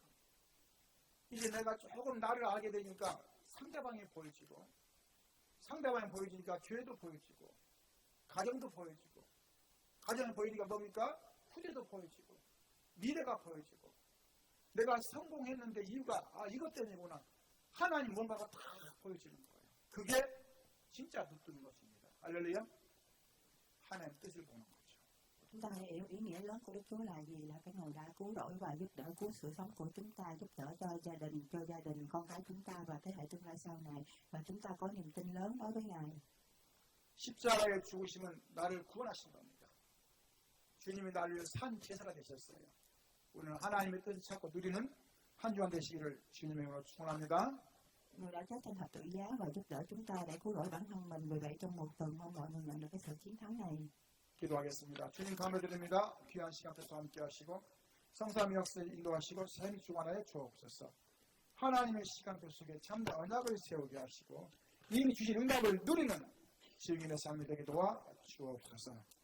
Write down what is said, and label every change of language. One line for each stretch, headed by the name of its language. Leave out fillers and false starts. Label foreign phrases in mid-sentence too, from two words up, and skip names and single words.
Korean: 이제 내가 조금 나를 알게 되니까 상대방이 보여지고, 상대방이 보여지니까 교회도 보여지고, 가정도 보여지고, 가정이 보이니까 뭡니까? 후대도 보여지고, 미래가 보여지고, 내가 성공했는데 이유가 이것 때문이구나. 하나님 뭔가가 다 보여지는 거예요. 그게 진짜 눈 뜨는 것입니다. 할렐루야. 하나님 뜻을 보는 거죠.
Vietnamese: Chúng ta hiểu ý nghĩa lớn của Đức Chúa là gì? Là cái người đã cứu rỗi và giúp đỡ cứu sự sống của chúng ta, giúp đỡ cho gia đình, con cái chúng ta và thế hệ tương lai sau này. Và chúng ta có niềm tin lớn đối với Ngài.
Korean: 십자가의 죽으심은 나를 구원하신 겁니다. 주님이 나를 위해 산 제사가 되셨어요. 우리는 하나님의 뜻을 찾고 누리는 한 주간 되시기를 주님의 이름으로 축원합니다.
Vietnamese: Người đã chết trên thập tự giá và giúp đỡ chúng ta để cứu rỗi bản thân mình. Vì vậy trong một tuần mong mọi người nhận được cái sự chiến thắng này.
Korean: 기도하겠습니다. 주님 감사드립니다. 귀한 시간 동안 함께 하시고 성삼위 역사에 인도하시고 삶이 주관하여 주옵소서. 하나님의 시간표 속에 참된 언약을 세우게 하시고 이미 주신 응답을 누리는 즐기는 삶이 되게 도와 주옵소서.